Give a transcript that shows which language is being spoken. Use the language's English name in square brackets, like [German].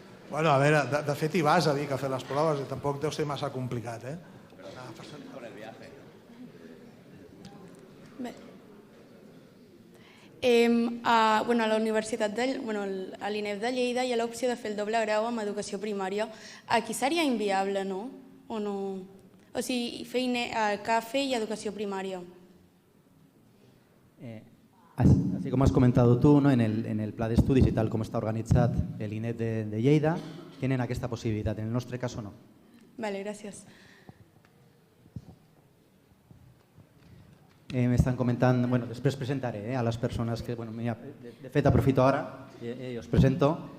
[Catalan] A veure, de fet hi vas a Vic a fer les proves i tampoc deu ser massa complicat, [Spanish] Con el viaje. [Catalan] Bé. A la universitat, a l'INEF de Lleida hi ha l'opció de fer el doble grau amb educació primària. Aquí seria inviable, no? O no? O sigui, fer CAFE [Spanish] y educación primaria. Así como has comentado tú, ¿no? [Catalan] en el pla d'estudis y tal com està organitzat l'INEF de Lleida, tenen aquesta possibilitat. En el nostre cas no. Vale, gràcies. M'estan comentant, després presentaré a les persones que, de fet aprofito ara i us presento.